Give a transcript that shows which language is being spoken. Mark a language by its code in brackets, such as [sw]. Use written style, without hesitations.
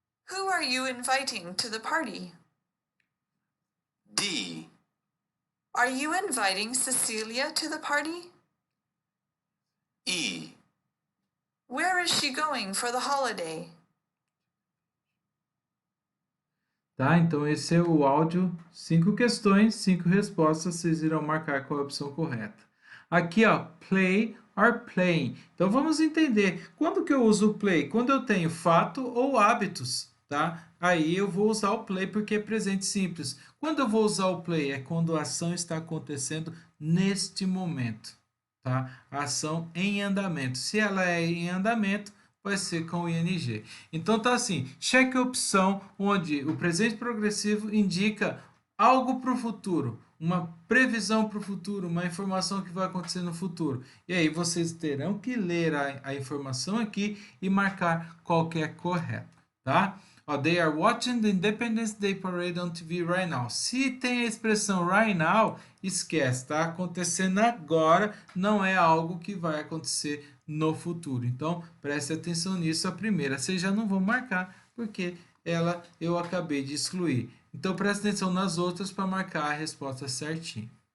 [en] Who are you inviting to the party? D. Are you inviting Cecilia to the party? E. Where is she going for the holiday? [pt] Tá? Então, esse é o áudio, 5 questões, 5 respostas, vocês irão marcar qual é a opção correta. Aqui, ó, play or playing. Então, vamos entender, quando que eu uso o play? Quando eu tenho fato ou hábitos, tá? Aí eu vou usar o play porque é presente simples. Quando eu vou usar o play? É quando a ação está acontecendo neste momento, tá? A ação em andamento. Se ela é em andamento, vai ser com o ing. Então tá assim, cheque a opção onde o presente progressivo indica algo para o futuro, uma previsão para o futuro, uma informação que vai acontecer no futuro. E aí vocês terão que ler a informação aqui e marcar qual que é correta, tá? [en] Ó, they are watching the Independence Day Parade on TV right now. [pt] Se tem a expressão right now, esquece, tá acontecendo agora, não é algo que vai acontecer no futuro. Então, preste atenção nisso. A primeira, vocês já não vão marcar, porque ela eu acabei de excluir. Então, preste atenção nas outras para marcar a resposta certinho.